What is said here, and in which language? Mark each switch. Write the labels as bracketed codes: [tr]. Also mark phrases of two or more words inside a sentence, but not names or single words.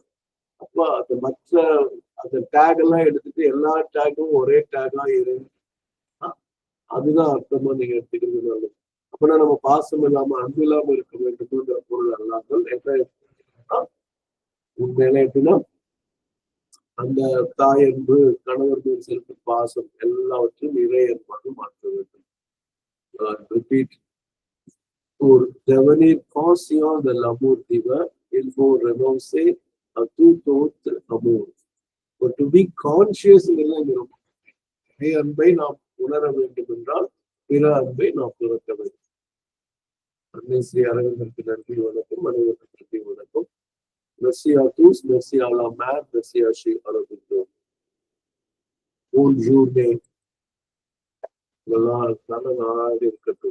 [ta] அப்ப அந்த மற்ற அந்த டேக் எல்லாம் எடுத்துட்டு எல்லா டேக்கும் ஒரே டேகா அதுதான் அர்த்தமா நீங்க எடுத்துக்கிறது நல்லது. அப்படின்னா நம்ம பாசம் இல்லாம அன்பு இல்லாம இருக்க வேண்டும்ன்ற பொருள் அல்லாமல் என்ன உண்மையில எப்படின்னா அந்த தாய் அன்பு, கணவர் மேல் செலுத்தும் பாசம் எல்லாவற்றையும் இறை அன்பாக மாற்ற வேண்டும். Repeat. [fr] Pour devenir conscient de l'amour divin, il faut renoncer à tout autre amour. [en] But to be conscious [ta] இறை அன்பை நாம் உணர வேண்டும் என்றால் பிற அன்பை நாம் துறக்க வேண்டும். அன்னை ஸ்ரீ அரவிந்தருக்கு நன்றி வணக்கம். அனைவருக்கும் நன்றி வணக்கம். [fr] Merci à tous, merci à la mère, merci à Sri Aurobindo. Bonne journée. [ta] நல்ல நாளாக இருக்கட்டும்.